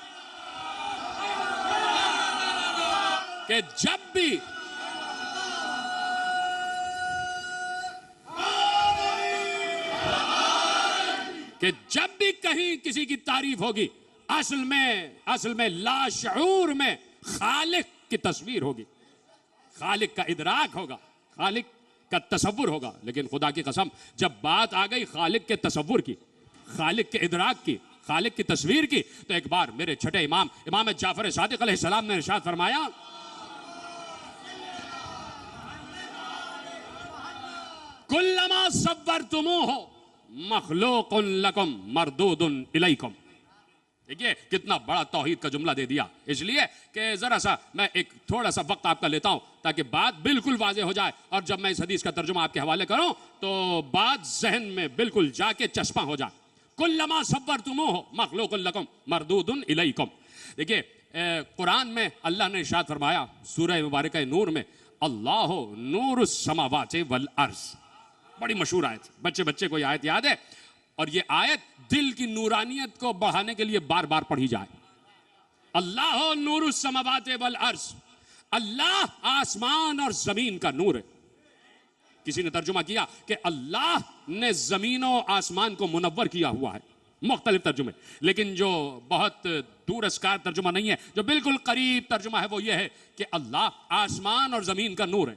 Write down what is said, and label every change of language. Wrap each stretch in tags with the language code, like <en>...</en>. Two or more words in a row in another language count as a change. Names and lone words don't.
<ur>کہ جب بھی کہیں کسی کی تعریف ہوگی اصل میں لاشعور میں خالق کی تصویر ہوگی، خالق کا ادراک ہوگا، خالق کا تصور ہوگا. لیکن خدا کی قسم جب بات آ گئی خالق کے تصور کی، خالق کے ادراک کی، خالق کی تصویر کی، تو ایک بار میرے چھٹے امام جعفر صادق علیہ السلام نے ارشاد فرمایا,</ur> <ar>كلما صورتموه مخلوق لكم مردود إليكم.</ar> <ur>دیکھیے کتنا بڑا توحید کا جملہ دے دیا، اس لیے کہ ذرا سا میں ایک تھوڑا سا وقت آپ کا لیتا ہوں تاکہ بات بالکل واضح ہو جائے، اور جب میں اس حدیث کا ترجمہ آپ کے حوالے کروں تو بات ذہن میں بالکل جا کے چسپاں ہو جائے.</ur> <ar>كلما صورتموه مخلوق لكم مردود إليكم.</ar> <ur>دیکھیے قرآن میں اللہ نے ارشاد فرمایا سورۂ مبارک نور میں,</ur> <ar>الله نور السماوات والأرض.</ar> <ur>بڑی مشہور آیت، بچے بچے کو آیت یاد ہے، اور یہ آیت دل کی نورانیت کو بڑھانے کے لیے بار بار پڑھی جائے.</ur> <ar>الله نور السماوات والأرض,</ar> <ur>اللہ آسمان اور زمین کا نور ہے. کسی نے ترجمہ کیا کہ اللہ نے زمین و آسمان کو منور کیا ہوا ہے، مختلف ترجمے، لیکن جو بہت دور از کار ترجمہ نہیں ہے، جو بالکل قریب ترجمہ ہے وہ یہ ہے کہ اللہ آسمان اور زمین کا نور ہے.</ur>